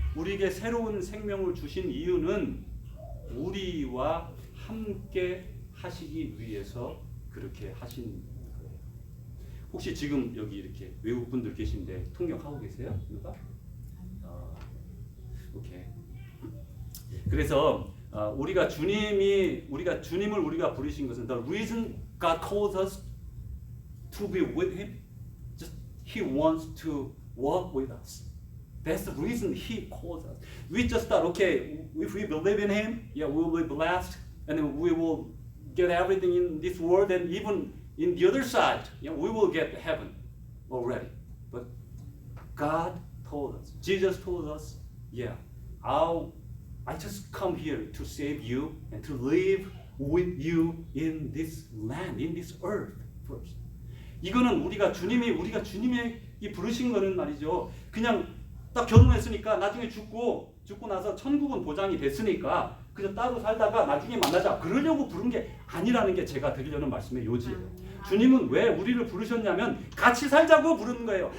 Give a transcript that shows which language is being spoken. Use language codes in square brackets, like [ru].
[ko] 우리에게 새로운 생명을 주신 이유는 우리와 함께 하시기 위해서 그렇게 하신 거예요. 혹시 지금 여기 이렇게 외국 분들 계신데 통역하고 계세요? 누가? 오케이. 그래서 우리가 주님을 우리가 부르신 것은 [en] the reason God calls us to be with Him, just He wants to walk with us. That's the reason He calls us. We just thought, okay, if we believe in Him, yeah, we will be blessed, and then we will get everything in this world, and even in the other side, yeah, we will get heaven already. But God told us, Jesus told us, yeah, I just come here to save you and to live with you in this land, in this earth first. [ko] 이거는 우리가 주님이 부르신 거는 말이죠. 그냥 딱 결혼했으니까 나중에 죽고 나서 천국은 보장이 됐으니까 그냥 따로 살다가 나중에 만나자 그러려고 부른 게 아니라는 게 제가 드리려는 말씀의 요지예요. 주님은 왜 우리를 부르셨냐면 같이 살자고 부르는 거예요.